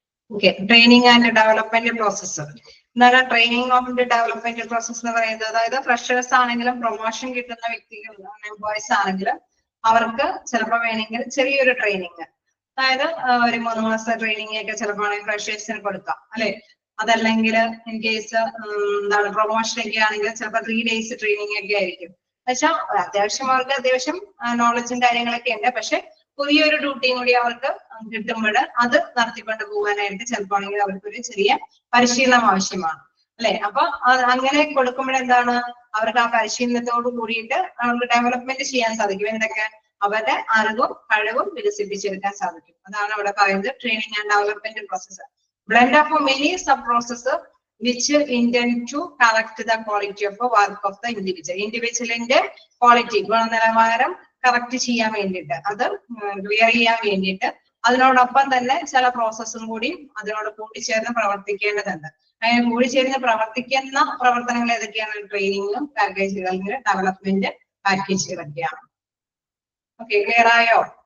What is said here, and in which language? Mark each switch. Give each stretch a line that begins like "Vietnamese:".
English: Okay, training and development process.
Malayalam: എന്താണ് training of development process എന്ന് പറയുന്നത്? അതായത് ഫ്രഷേഴ്സ് ആണെങ്കിലും പ്രൊമോഷൻ കിട്ടുന്ന വ്യക്തികൾ എംപ്ലോയീസ് ആണെങ്കിലും അവർക്ക് ചിലപ്പോൾ വേണമെങ്കിൽ ചെറിയൊരു ട്രെയിനിങ്, അതായത് ഒരു 3 മാസത്തെ ട്രെയിനിങ് ഒക്കെ ചിലപ്പോൾ ഫ്രഷേഴ്സിന് കൊടുക്കാം അല്ലെ. അതല്ലെങ്കിൽ ഇൻ കേസ് എന്താണ് പ്രൊമോഷൻ ഒക്കെ ആണെങ്കിൽ ചിലപ്പോൾ 3 days ട്രെയിനിങ് ഒക്കെ ആയിരിക്കും. പക്ഷെ അത്യാവശ്യം അവർക്ക് അത്യാവശ്യം നോളജും കാര്യങ്ങളൊക്കെ ഉണ്ട്. പക്ഷെ പുതിയൊരു ഡ്യൂട്ടിയും കൂടി അവർക്ക് കിട്ടുമ്പോൾ അത് നടത്തിക്കൊണ്ട് പോകാനായിട്ട് ചിലപ്പോൾ അവർക്കൊരു ചെറിയ പരിശീലനം ആവശ്യമാണ് അല്ലെ. അപ്പൊ അങ്ങനെ കൊടുക്കുമ്പോൾ എന്താണ് അവർക്ക് ആ പരിശീലനത്തോട് കൂടിയിട്ട് അവർക്ക് ഡെവലപ്മെന്റ് ചെയ്യാൻ സാധിക്കും. എന്തൊക്കെ? അവരുടെ അറിവും കഴിവും വികസിപ്പിച്ചെടുക്കാൻ സാധിക്കും. അതാണ് അവിടെ പറയുന്നത് training and development process.
English: Blend of many sub process which intend to correct the quality of the work of the individual.
Malayalam: ഇൻഡിവിജ്വലിന്റെ quality ഗുണനിലവാരം കറക്റ്റ് ചെയ്യാൻ വേണ്ടിയിട്ട്, അത് ക്ലിയർ ചെയ്യാൻ വേണ്ടിയിട്ട് അതിനോടൊപ്പം തന്നെ ചില പ്രോസസ്സും കൂടി അതിനോട് കൂട്ടിച്ചേർന്ന് പ്രവർത്തിക്കേണ്ടതുണ്ട്. അങ്ങനെ കൂടിച്ചേർന്ന് പ്രവർത്തിക്കുന്ന പ്രവർത്തനങ്ങൾ ഏതൊക്കെയാണ്? ട്രെയിനിങ്ങും പാക്കേജുകൾ, ഡെവലപ്മെന്റ് പാക്കേജുകളൊക്കെയാണ്. ഓക്കെ, ക്ലിയർ ആയോ?